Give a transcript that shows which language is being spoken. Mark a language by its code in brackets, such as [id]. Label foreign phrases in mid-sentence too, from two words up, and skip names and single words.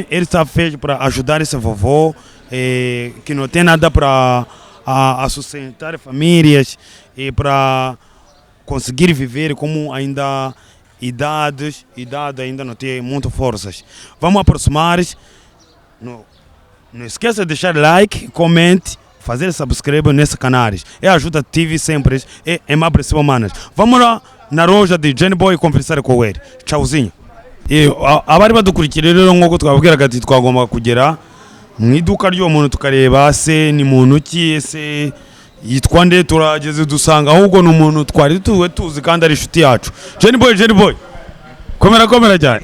[pt] Ele está feito para ajudar esse vovô que não tem nada para sustentar famílias e para conseguir viver como ainda idade ainda não tem muitas forças. Vamos aproximar. Não esqueça de deixar like, comente, fazer subscribe nesse canal. Ajuda TV sempre, é mais semanas. Vamos lá na loja de Johnny Boy conversar com ele. Tchauzinho. [rw] Abari badukurikirira nk'uko twabwira gati twagomba kugera mu iduka ry'umuntu tukareba se ni muntu ki ese yitwa nde, turageze dusanga ahubwo ni umuntu twari tuzi kandi ari inshuti yacu. Johnny Boy komera cyane.